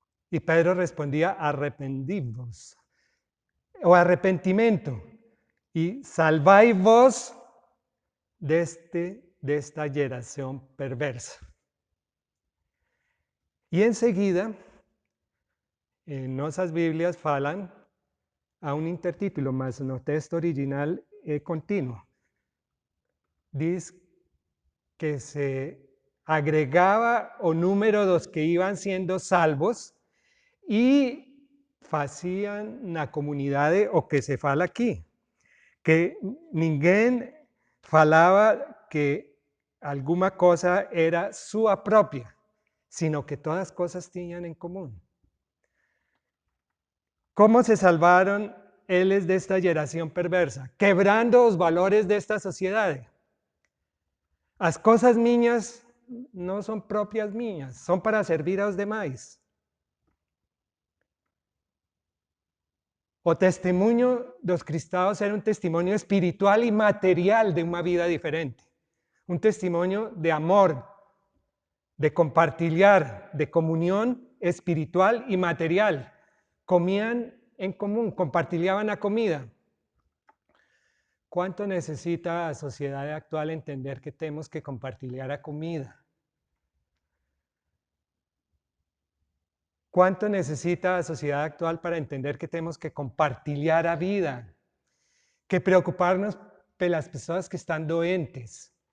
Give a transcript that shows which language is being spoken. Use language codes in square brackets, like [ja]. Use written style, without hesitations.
[pt] E Pedro respondia, arrependivos, o arrependimento, e salvai-vos desta geração perversa. E em seguida, em nossas Bíblias falam a um intertítulo, mas no texto original é contínuo. [es] Diz que se agregaba o número de los que iban siendo salvos y hacían la comunidad o que se fala aquí, que ninguém falaba que alguna cosa era su propia, sino que todas cosas tenían en común. ¿Cómo se salvaron ellos de esta generación perversa? Quebrando los valores de esta sociedad. [pt] As cosas minhas não são próprias minhas, são para servir aos demais. O testemunho dos cristãos era um testemunho espiritual e material de uma vida diferente. Um testemunho de amor, de compartilhar, de comunhão espiritual e material. Comían em comum, compartilhavam a comida. [es] ¿Cuánto necesita la sociedad actual entender que tenemos que compartir la comida? ¿Cuánto necesita la sociedad actual para entender que tenemos que compartir la vida? Que preocuparnos por las personas que están doentes.